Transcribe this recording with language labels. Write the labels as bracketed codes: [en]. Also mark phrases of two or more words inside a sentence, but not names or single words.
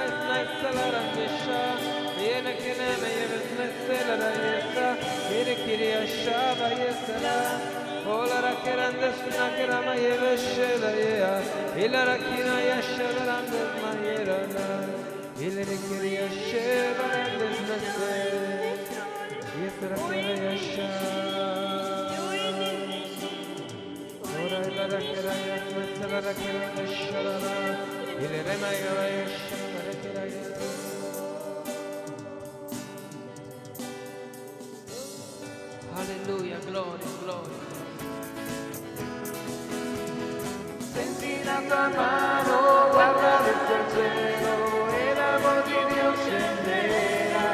[la] nasala yasha, Yena kira mayevna sala yasa, Yena kira shava yasala, Olara kira nasna kira mayevna ya, Ilara kira yashala nasmayera, Ilara kira yashava nasna se, Yesara kira yasha. Ora ilara kira yasna sala kira yashala, Ilara mayevna yashala kira yasha. Alleluia, gloria, gloria. [it] Senti la tua mano, guarda verso il cielo e l'amor di Dio scenderà.